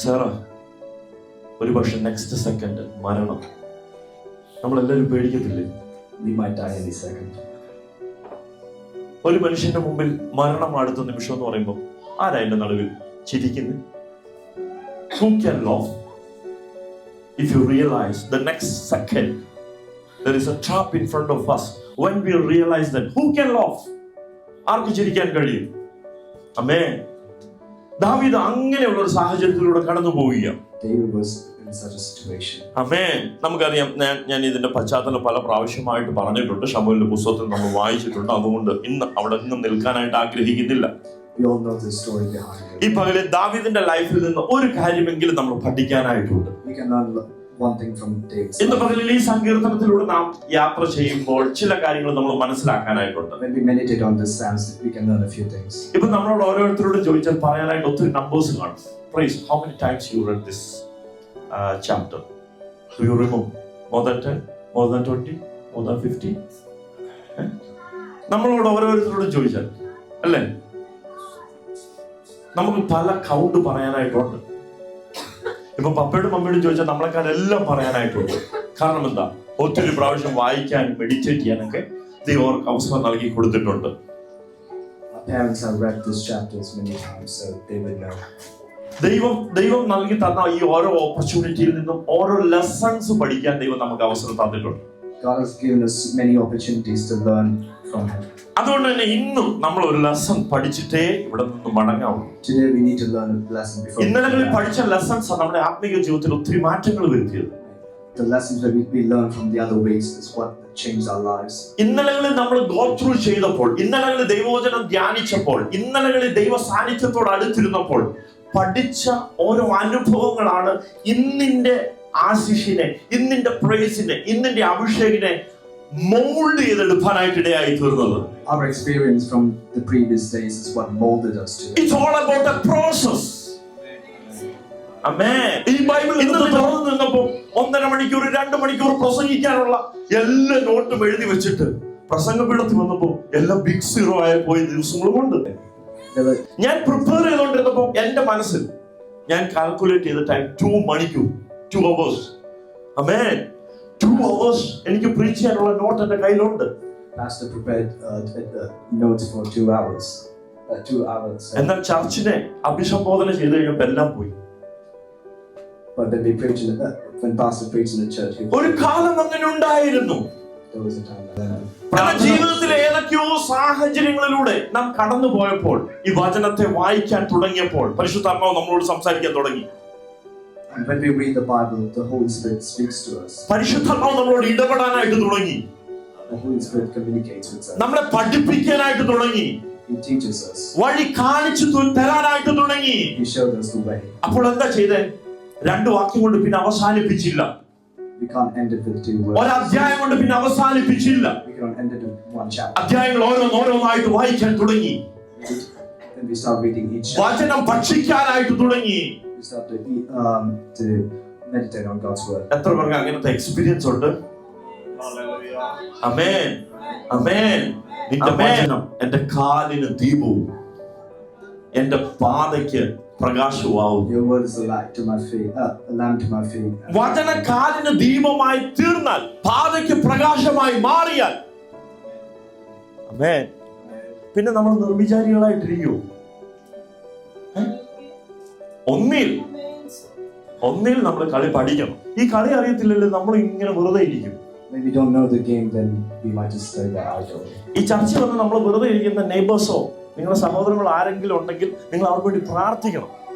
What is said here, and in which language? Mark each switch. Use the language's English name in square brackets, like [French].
[Malayalam] Sarah, ഒരുപക്ഷെ next second മരണം. നമ്മളെല്ലാവരും പേടിക്കത്തില്ലേ? [English] We might die any second. [Malayalam] ഒരു മനുഷ്യന്റെ മുമ്പിൽ മരണം അടുത്ത നിമിഷം എന്ന് പറയുമ്പോൾ ആരാ എന്റെ നടുവിൽ ചിരിക്കുന്നത്? [English] Who can laugh? If you realize the next second there is a trap in front of us, when we realize that, who can laugh? [Malayalam] ആർക്ക് ചിരിക്കാൻ കഴിയും? ആമേൻ. ദാവീദ് അങ്ങനെയുള്ള ഒരു സാഹചര്യത്തിലൂടെ കടന്നു പോവുകയാണ്. [English] David was in such a situation. [Malayalam] ആമേൻ. നമുക്കറിയാം, ഞാൻ ഇതിന്റെ പശ്ചാത്തലം പല പ്രാവശ്യമായിട്ട് പറഞ്ഞിട്ടുണ്ട്, ശമൂവേലിന്റെ പുസ്തകത്തിൽ നമ്മൾ വായിച്ചിട്ടുണ്ട്. അതുകൊണ്ട് ഇന്ന് അവിടെ നിന്ന് നിൽക്കാനായിട്ട് ആഗ്രഹിക്കുന്നില്ല. [English] We all know the story behind it. [Malayalam] ഈ പകലിൽ ദാവീദിന്റെ ലൈഫിൽ നിന്ന് ഒരു കാര്യമെങ്കിലും നമ്മൾ പഠിക്കാനായിട്ടുണ്ട്. [English] We can learn one thing from David. [Malayalam] ഇന്ന് പകലിൽ ഈ സങ്കീർത്തനത്തിലൂടെ നാം യാത്ര ചെയ്യുമ്പോൾ ചില കാര്യങ്ങൾ നമ്മൾ മനസ്സിലാക്കാനായിട്ടുണ്ട്. [English] When we meditate on this Psalms, we can learn a few things. [Malayalam] ഇപ്പൊ നമ്മളോട് ഓരോരുത്തരോടും ചോദിച്ചാൽ പറയാനായിട്ട് ഒത്തിരി നമ്പേഴ്സ് കാണും. [English] Praise, how many times you read this chapter? Do you remember? More than 10? More than 20? More than 50? [Malayalam] നമ്മളോട് ഓരോരുത്തരോടും ചോദിച്ചാൽ അല്ലേ, നമുക്ക് പല കൗണ്ട് പറയാനായിട്ടുണ്ട്. ഇപ്പൊ പപ്പയോടും മമ്മിയോടും ചോദിച്ചാൽ നമ്മളെക്കാരെല്ലാം പറയാനായിട്ടുണ്ട്. കാരണം എന്താ? ഒത്തിരി പ്രാവശ്യം വായിക്കാനും മെഡിറ്റേറ്റ് ചെയ്യാനൊക്കെ ദൈവം അവർക്ക് അവസരം നൽകി കൊടുത്തിട്ടുണ്ട്. [English] Our parents have read these chapters many times, so they will know. [Malayalam] ദൈവം നൽകി തന്ന ഈ ഓരോ ഓപ്പർച്യൂണിറ്റിയിൽ നിന്നും ഓരോ ലെസൺസ് പഠിക്കാൻ ദൈവം നമുക്ക് അവസരം തന്നിട്ടുണ്ട്. [English] God has given us many opportunities to learn from Him. [Malayalam] അതുകൊണ്ട് തന്നെ ഇന്നും നമ്മൾ ഒരു ലെസൺ പഠിച്ചിട്ടേ ഇവിടെ നിന്ന് മടങ്ങാവൂ. [English] Today we need to learn a lesson before. [Malayalam] ഇന്നലകളിൽ പഠിച്ച ലെസൺസ് നമ്മുടെ ആത്മീയ ജീവിതത്തിൽ ഒത്തിരി മാറ്റങ്ങൾ വരുത്തിയത്. [English] The lessons that we learn from the other ways is what changed our lives. [Malayalam] ഇന്നലകളിൽ നമ്മൾ ഗോ ത്രൂ ചെയ്തപ്പോൾ, ഇന്നലകളിൽ ദൈവവചനം ധ്യാനിച്ചപ്പോൾ, ഇന്നലകളിൽ ദൈവ സാന്നിധ്യത്തോട് അടുത്തിരുന്നപ്പോൾ പഠിച്ച ഓരോ അനുഭവങ്ങളാണ് ഇന്നിന്റെ ആശിഷിനെ, ഇന്നിന്റെ പ്രൈസിനെ, ഇന്നിന്റെ അഭിഷേകിനെ മോൾഡ് ചെയ്തെടുക്കാനായിട്ട് ഇടയായി തീർന്നത്. [English] Our experience from the previous days is what molded us today. It's all about a process. Amen. [Malayalam] ഈ ബൈബിൾ ഇന്ന് തുറന്നു നിന്നപ്പോൾ 1.5 മണിക്കൂർ 2 മണിക്കൂർ പ്രസംഗിക്കാനുള്ള എല്ലാ നോട്ടും എഴുതി വെച്ചിട്ട് പ്രസംഗപീഠത്തിൽ വന്നപ്പോൾ എല്ലാം ബിഗ് സീറോ ആയി പോയ ദിവസങ്ങളുമുണ്ട്. ഞാൻ പ്രിപ്പയർ ചെയ്തുകൊണ്ടിരുന്നപ്പോൾ എന്റെ മനസ്സിൽ ഞാൻ കാൽക്കുലേറ്റ് ചെയ്ത ടൈം 2 മണിക്കൂർ, [English] 2 hours. Amen. [Malayalam] 2 hours എനിക്ക് പ്രീച്ച് ചെയ്യാനുള്ള നോട്ട് എന്റെ കയ്യിലുണ്ട്. [English] Pastor prepared notes for 2 hours. 2 hours. [Malayalam] എന്നാൽ ചർച്ചിനെ അഭിസംബോധന ചെയ്തു കഴിഞ്ഞപ്പോൾ എല്ലാം പോയി. [English] But when Pastor preached in the church, [Malayalam] ഒരു കാലം അങ്ങനെ ഉണ്ടായിരുന്നു. [English] there was a time that [Malayalam] നമ്മുടെ ജീവിതത്തിലെ ഏതൊക്കെയോ സാഹചര്യങ്ങളിലൂടെ നാം കടന്നു പോയപ്പോൾ, ഈ വചനത്തെ വായിക്കാൻ തുടങ്ങിയപ്പോൾ പരിശുദ്ധാത്മാവ് നമ്മളോട് സംസാരിക്കാൻ തുടങ്ങി. [English] And when we read the Bible, the Holy Spirit speaks to us. [Malayalam] പരിശുദ്ധാത്മാവ് നമ്മളോട് ഇടപെടാനായിട്ട് തുടങ്ങി. [English] The Holy Spirit communicates with us. [Malayalam] നമ്മളെ പഠിപ്പിക്കാനായിട്ട് തുടങ്ങി. [English] He teaches us. [Malayalam] വഴി കാണിച്ചു തരാനായിട്ട് തുടങ്ങി. [English] He showed us the way. [Malayalam] അപ്പോൾ എന്താ ചെയ്തേ? 2 വാക്യം കൊണ്ട് പിന്നെ അവസാനിപ്പിച്ചില്ല. [English] We can't end it with 2 words. [Malayalam] ഒരു അധ്യായം കൊണ്ട് പിന്നെ അവസാനിപ്പിച്ചില്ല. [English] We can't end it with 1 chapter. [Malayalam] അധ്യായങ്ങൾ ഓരോന്നായിട്ട് വായിക്കാൻ തുടങ്ങി. [English] Then we start reading each chapter. [Malayalam] വചനം ഭക്ഷിക്കാനായിട്ട് തുടങ്ങി. [English] We start to meditate on God's word. [Malayalam] എത്ര പേർക്ക് അങ്ങനത്തെ എക്സ്പീരിയൻസ് ഉണ്ട്? ആമേൻ, ആമേൻ. നിന്റെ വചനം എന്റെ കാലിന് ദീപവും എന്റെ പാതയ്ക്ക് പ്രകാശമാവും. [English] Your word is a light to my feet, a lamp to my feet. [Malayalam] വചന കാലിന് ദീപമായി തീർന്നാൽ, പാതയ്ക്ക് പ്രകാശമായി മാറിയാൽ, ആമേൻ, പിന്നെ നമ്മൾ നിർവിചാരികളായിട്ടിരിക്കൂ. ഒന്നിൽ നമ്മൾ കളി പഠിക്കണം. ഈ കളി അറിയത്തില്ലല്ലോ, നമ്മൾ ഇങ്ങനെ വെറുതെ ഇരിക്കും. [English] When we don't know the game, then we might just study the idol. [Malayalam] ഈ ചർച്ച വന്ന് നമ്മൾ വെറുതെ ഇരിക്കുന്ന നെയ്ബേഴ്സോ നിങ്ങളുടെ സഹോദരങ്ങളോ ആരെങ്കിലും ഉണ്ടെങ്കിൽ നിങ്ങൾ അവർക്ക് വേണ്ടി പ്രാർത്ഥിക്കണം.